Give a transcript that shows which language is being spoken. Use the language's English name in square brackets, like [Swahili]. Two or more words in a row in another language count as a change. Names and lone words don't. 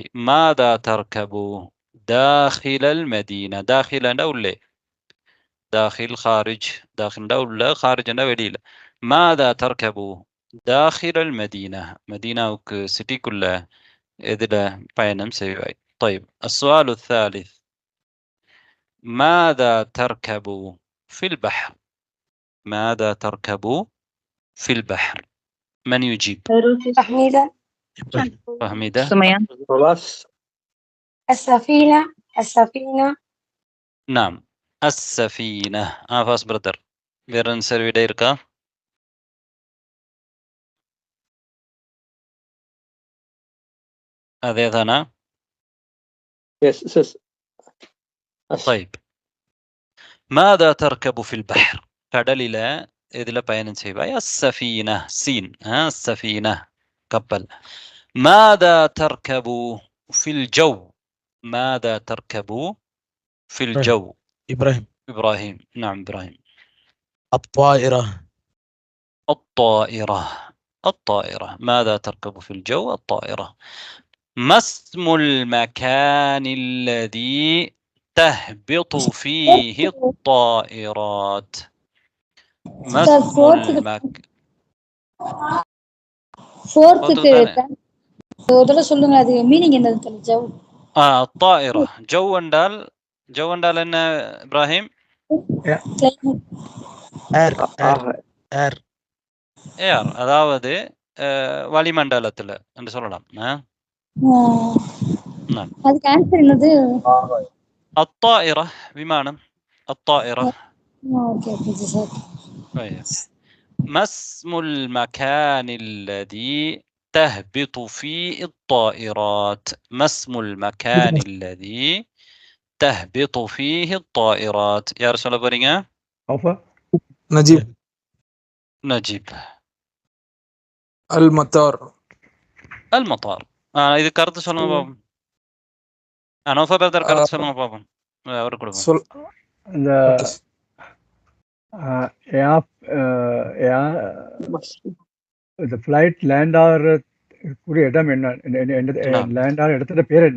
[Arabic] ماذا تركب داخل المدينة. [Tamil] தாஹிலண்டா உள்ளே, [Arabic] داخل خارج, [Tamil] தாஹில்டா உள்ள, ஹாரிஜ்டா வெளியில. [Arabic] ماذا تركب داخل المدينة, [Tamil] மதீனாவுக்கு சிட்டிக்குள்ள எதுல பயணம் செய்வாய். [Arabic] طيب السؤال الثالث ماذا تركب في البحر. ماذا تركب في البحر. من يجيب؟ فهميدة. فهميدة. سمية. السفينة. نعم السفينة. [Tamil] فاس برதர் வேற ஆன்சர் விட இருக்கா? அதேதானா? Yes. [Arabic] طيب ماذا تركب في البحر. [Tamil] கடலில எதுல பயணம் செய்வாய். [Arabic] السفينة சீன். السفينة கப்பல். ماذا تركب في الجو. ماذا تركب في الجو. إبراهيم. نعم إبراهيم. الطائرة. ماذا تركب في الجو. الطائرة. ما اسم المكان الذي تهبط فيه الطائرات. ما اسم المكان. الطائرة. [Tamil] جو என்றால் என்ன இப்ராஹிம்? ஏர், அதாவது வளிமண்டலத்துல என்று சொல்லலாம். அதுக்கு ஆன்சர் என்னது? الطائرة விமானம். الطائرة. [English] Okay sir. [Arabic] ما اسم المكان الذي تهبط فيه الطائرات. ما اسم المكان الذي تهبط فيه الطائرات. يا رسول الله برينga. نجيب. المطار. [Tamil] இது கருத்து சொல்லுங்க பாப்போம். அனோஃபா பிரதர் கருத்து சொல்லுங்க பாப்போம். அவரு கொடுங்க. இந்த இந்த [English] flight land [Tamil] ஆகிற கூடிய இடம் என்ன? லேண்ட் ஆகிற இடத்துல பேர் என்ன?